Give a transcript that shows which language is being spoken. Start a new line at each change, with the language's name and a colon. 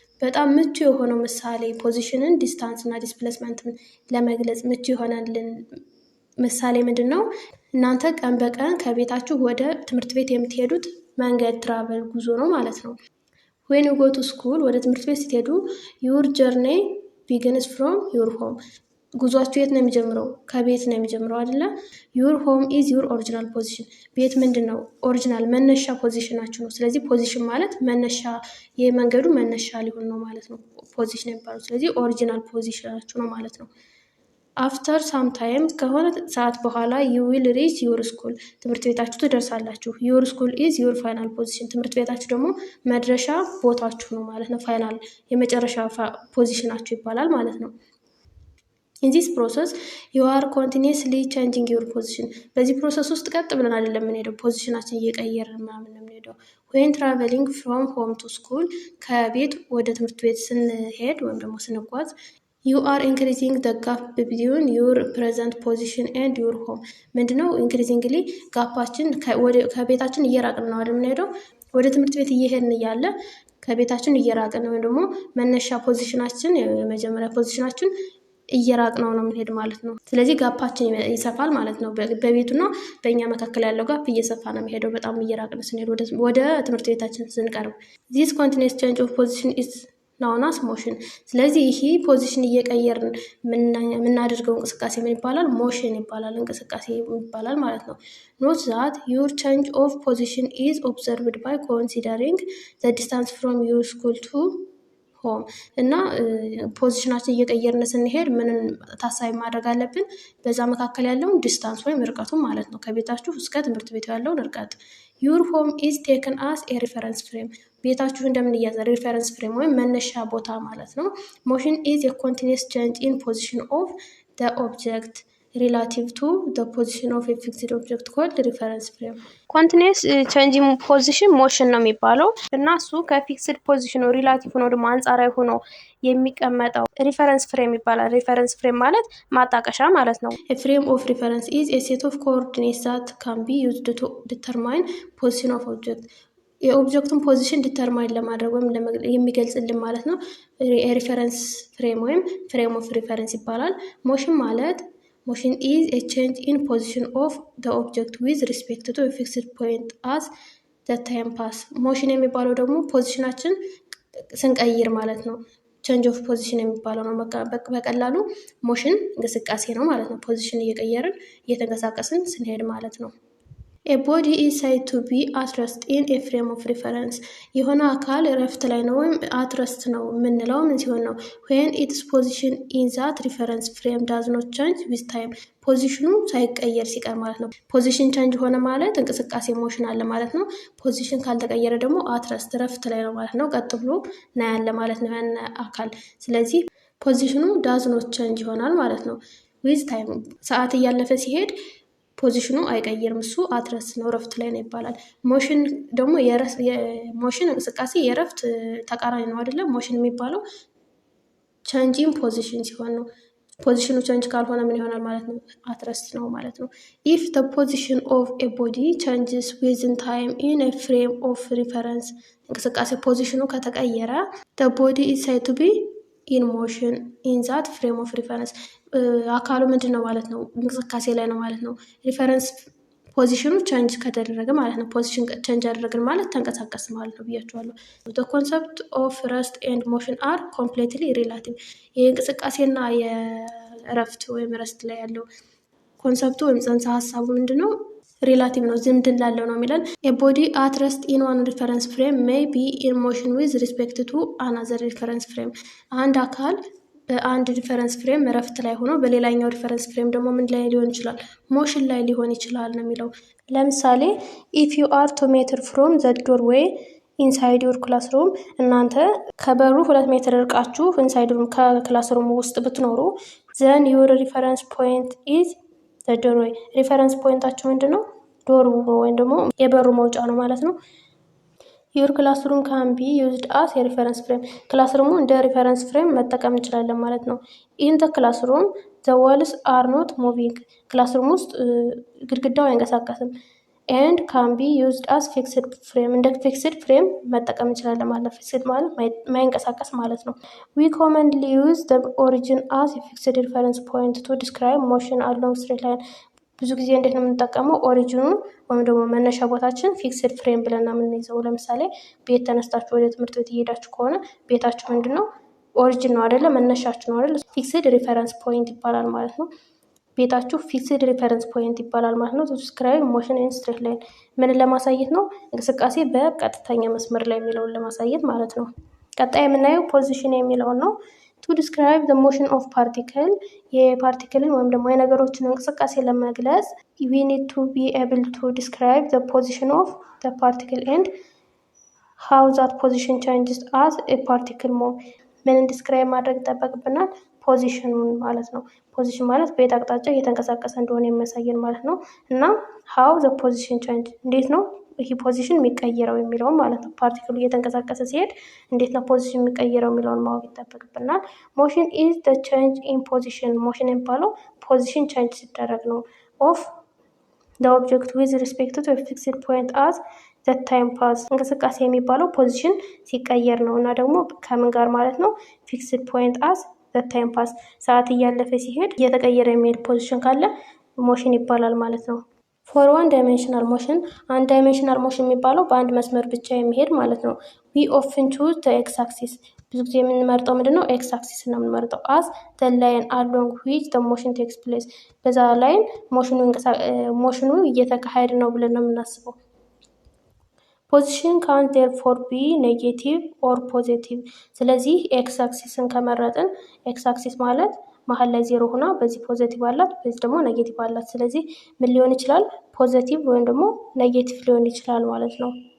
Amharic: በጣም ምቹ የሆነው ምሳሌ ፖዚሽንን፣ ዲስታንስ እና ዲስፕሌስመንትን ለመግለጽ ምቹ የሆነልን ምሳሌ ምንድን ነው? እናንተ ቀን በቀን ከቤታችሁ ወደ ትምህርት ቤት የምትሄዱት መንገድ ትራቨል ጉዞ ነው ማለት ነው።
English: When you go to school,
Amharic: ወደ ትምህርት ቤት ስትሄዱ
English: your journey begins from your home.
Amharic: ጉዟችሁ የት ነው የሚጀምረው? ከቤት ነው የሚጀምረው አይደለ?
English: your home is your original position.
Amharic: ቤት ምንድን ነው? ኦሪጂናል መነሻ ፖዚሽናችሁ ነው። ስለዚህ ፖዚሽን ማለት መነሻ የመንገዱ መነሻ ሊሆን ነው ማለት ነው ፖዚሽን የሚባለው። ስለዚህ ኦሪጂናል ፖዚሽናችሁ ነው ማለት ነው።
English: after some time
Amharic: ከሆነ ሰዓት በኋላ
English: you will reach your school.
Amharic: ትምህርት ቤታችሁ ትደርሳላችሁ።
English: your school is your final position.
Amharic: ትምህርት ቤታችሁ ደግሞ መድረሻ ቦታችሁ ነው ማለት ነው። ፋይናል የመጨረሻ ፖዚሽናችሁ ይባላል ማለት ነው።
English: In this process, you are continuously changing your position.
Amharic: በዚህ ፕሮሰስ ውስጥ ቀጥ ብለን አይደለም የምንሄደው፣ ፖዚሽናችን እየቀየርን ምናምን ነው የምንሄደው።
English: When traveling from home to school,
Amharic: ከቤት ወደ ትምህርት ቤት ስንሄድ ወይም ደግሞ ስንጓዝ
English: you are increasing the gap between your present position and your home.
Amharic: ምንድነው increasingly ጋፓችን ከቤታችን እየራቅን ነው አይደል የምንሄደው። ወደ ትምህርት ቤት እየሄድን እያለ ከቤታችን እየራቅን ወይም ደግሞ መነሻ ፖዚሽናችን የመጀመሪያ ፖዚሽናችን እየራቅ ነው የምንሄድ ማለት ነው። ስለዚህ ጋፓችን ይሰፋል ማለት ነው። በቤቱና በእኛ መካከል ያለው ጋፕ እየሰፋ ነው የሚሄደው በጣም እየራቅን ስንሄድ ወደ ትምህርት ቤታችን ስንቀርብ።
English: This continuous change of position is known as motion.
Amharic: ስለዚህ ይሄ ፖዚሽን እየቀየርን የምናደርገው እንቅስቃሴ ምን ይባላል? ሞሽን ይባላል፣ እንቅስቃሴ ይባላል ማለት ነው።
English: Note that your change of position is observed by considering the distance from your school to
Amharic: ሆም እና ፖዚሽናችን እየቀየርን ስንሄድ ምንን ታሳቢ ማድረግ አለብን? በዛ መካከል ያለውን ዲስታንስ ወይም ርቀቱን ማለት ነው። ከቤታችሁ እስከ ትምህርት ቤቱ ያለውን ርቀት።
English: your home is taken as a reference frame.
Amharic: ቤታችሁ እንደምን ይያዛል? ሪፈረንስ ፍሬም ወይም መነሻ ቦታ ማለት ነው።
English: motion is a continuous change in position of the object. relative to the position of a fixed object called reference frame. continuous changing position motion
Amharic: ነው የሚባለው እና እሱ ከፊክስድ ፖዚሽኑ ሪላቲቭ ሆኖ ደግሞ አንጻራዊ ሆኖ የሚቀመጠው ሪፈረንስ ፍሬም ይባላል። ሪፈረንስ ፍሬም ማለት ማጣቀሻ ማለት ነው።
English: a frame of reference is a set of coordinates that can be used to determine position of object
Amharic: የኦብጀክቱን ፖዚሽን ዲተርማይን ለማድረግ ወይም የሚገልጽልን ማለት ነው። ሪፈረንስ ፍሬም ወይም ፍሬም ኦፍ ሪፈረንስ ይባላል። ሞሽን ማለት
English: motion is a change in position of the object with respect to a fixed point as the time pass.
Amharic: motion የሚባለው ደግሞ ፖዚሽናችን ስንቀይር ማለት ነው።
English: change of position
Amharic: የሚባለው ነው። በቀላሉ ሞሽን እንቅስቃሴ ነው ማለት ነው። ፖዚሽን እየቀየርን እየተንቀሳቀስን ስንሄድ ማለት ነው።
English: A body is said to be at rest in a frame of reference.
Amharic: የሆነ አካል እረፍት ላይ ነው ወይም at rest ነው የምንለው ምን ሲሆን ነው?
English: when its position in that reference frame does not change with time.
Amharic: ፖዚሽኑ ሳይቀየር ሲቀር ማለት ነው። ፖዚሽን ቼንጅ ሆነ ማለት እንቅስቃሴ ሞሽን አለ ማለት ነው። ፖዚሽን ካልተቀየረ ደግሞ at rest እረፍት ላይ ነው ማለት ነው። ቀጥ ብሎ ነው ያለ ማለት ነው ያን አካል። ስለዚህ ፖዚሽኑ
English: does not change
Amharic: ይሆናል ማለት ነው።
English: with time
Amharic: ሰዓት እያለፈ ሲሄድ ፖዚሽኑ አይቀይርም። እሱ አትረስ ነው እረፍት ላይ ነው ይባላል። ሞሽን ደግሞ ሞሽን እንቅስቃሴ የእረፍት ተቃራኒ ነው አይደለም። ሞሽን የሚባለው ቼንጂንግ ፖዚሽን ሲሆን ነው። ፖዚሽኑ ቼንጅ ካልሆነ ምን ይሆናል ማለት ነው? አትረስ ነው ማለት ነው።
English: ኢፍ the position of a body changes within time in a frame of reference
Amharic: እንቅስቃሴ ፖዚሽኑ ከተቀየረ
English: the body is said to be in motion in that frame of reference
Amharic: አካሉ ምንድን ነው ማለት ነው? እንቅስቃሴ ላይ ነው ማለት ነው። ሪፈረንስ ፖዚሽኑ ቼንጅ ከተደረገ ማለት ነው። ፖዚሽን ቼንጅ አደረግን ማለት ተንቀሳቀስ ማለት ነው ብያቸዋለሁ።
English: the concept of rest and motion are completely relative.
Amharic: የእንቅስቃሴና የእረፍት ወይም ረስት ላይ ያለው ኮንሰፕቱ ወይም ጽንሰ ሀሳቡ ምንድን ነው? ሪላቲቭ ነው፣ ዝምድና ላለው ነው የሚለን።
English: a body at rest in one reference frame may be in motion with respect to another reference frame.
Amharic: አንድ አካል በአንድ ሪፈረንስ ፍሬም እረፍት ላይ ሆኖ በሌላኛው ሪፈረንስ ፍሬም ደግሞ ምን ላይ ሊሆን ይችላል? ሞሽን ላይ ሊሆን ይችላል ነው የሚለው። ለምሳሌ
English: if you are 2 meter from the doorway inside your classroom
Amharic: እናንተ ከበሩ 2 ሜትር ርቃችሁ ኢንሳይድ ከክላስሩም ውስጥ ብትኖሩ
English: then your reference point is the doorway.
Amharic: ሪፈረንስ ፖይንታችሁ ምንድነው? ዶሩ ወይም ደግሞ የበሩ መውጫ ነው ማለት ነው።
English: your classroom can be used as a reference frame.
Amharic: ክላስሩሙ እንደ ሪፈረንስ ፍሬም መጠቀም እንችላለን ማለት ነው።
English: in the classroom the walls are not moving.
Amharic: ክላስሩም ውስጥ ግድግዳው አይንቀሳቀስም።
English: and can be used as fixed frame.
Amharic: እንደ fixed frame መጠቀም እንችላለን ማለት ነው።
English: fixed ማለት ማይንቀሳቀስ ማለት ነው። we commonly use the origin as a fixed reference point to describe motion along straight line.
Amharic: ብዙ ጊዜ እንዴት ነው የምንጠቀመው? ኦሪጂኑ ወይም ደግሞ መነሻ ቦታችን ፊክስድ ፍሬም ብለን የምንይዘው። ለምሳሌ ቤት ተነስታችሁ ወደ ትምህርት ቤት እየሄዳችሁ ከሆነ ቤታችሁ ምንድነው? ኦሪጂን ነው አይደለ? መነሻችሁ ነው አይደለ? ፊክስድ ሪፈረንስ ፖይንት ይባላል ማለት ነው። ቤታችሁ ፊክስድ ሪፈረንስ ፖይንት ይባላል ማለት ነው። ዲስክራይብ ሞሽን ኢን ስትሬት ላይን ምንን ለማሳየት ነው? እንቅስቃሴ በቀጥተኛ መስመር ላይ የሚለውን ለማሳየት ማለት ነው። ቀጣይ የምናየው ፖዚሽን የሚለውን ነው።
English: to describe the motion of particle
Amharic: የፓርቲክልን ወይም ደግሞ የነገሮችን እንቅስቃሴ ለመግለጽ
English: we need to be able to describe the position of the particle and how that position changes as a particle move.
Amharic: ምን ዲስክራይብ ማድረግ ይጠበቅብናል? ፖዚሽኑን ማለት ነው። ፖዚሽን ማለት በየት አቅጣጫ እየተንቀሳቀሰ እንደሆነ የሚያሳየን ማለት ነው። እና
English: how the position change
Amharic: እንዴት ነው ይህ ፖዚሽን የሚቀየረው የሚለውን ማለት ነው። ፓርቲክሉ እየተንቀሳቀሰ ሲሄድ እንዴት ነው ፖዚሽን የሚቀየረው የሚለውን ማወቅ ይጠበቅብናል።
English: ሞሽን ኢዝ the change in position.
Amharic: ሞሽን የሚባለው ፖዚሽን ቼንጅ ሲደረግ ነው
English: of the object with respect to a fixed point as the time pass.
Amharic: እንቅስቃሴ የሚባለው ፖዚሽን ሲቀየር ነው እና ደግሞ ከምን ጋር ማለት ነው?
English: fixed point as the time pass.
Amharic: ሰዓት እያለፈ ሲሄድ እየተቀየረ የሚሄድ ፖዚሽን ካለ ሞሽን ይባላል ማለት ነው።
English: ፎር ዋን ዳይሜንሽናል ሞሽን
Amharic: አንድ ዳይሜንሽናል ሞሽን የሚባለው በአንድ መስመር ብቻ የሚሄድ ማለት ነው።
English: ዊ ኦፍን ቹዝ ዘ ኤክስ አክሲስ
Amharic: ብዙ ጊዜ የምንመርጠው ምንድነው? ኤክስ አክሲስ ነው የምንመርጠው።
English: አስ ዘ ላይን አሎንግ ዊች ዘ ሞሽን ቴክስ ፕሌስ
Amharic: በዛ ላይን ሞሽኑ እየተካሄደ ነው ብለን ነው የምናስበው።
English: ፖዚሽን ካን ዴርፎር ቢ ኔጌቲቭ ኦር ፖዚቲቭ።
Amharic: ስለዚህ ኤክስ አክሲስን ከመረጥን ኤክስ አክሲስ ማለት መሀል ላይ ዜሮ ሆና በዚህ ፖዚቲቭ አላት፣ በዚህ ደግሞ ኔጌቲቭ አላት። ስለዚህ ምን ሊሆን ይችላል? ፖዚቲቭ ወይም ደግሞ ኔጌቲቭ ሊሆን ይችላል ማለት ነው።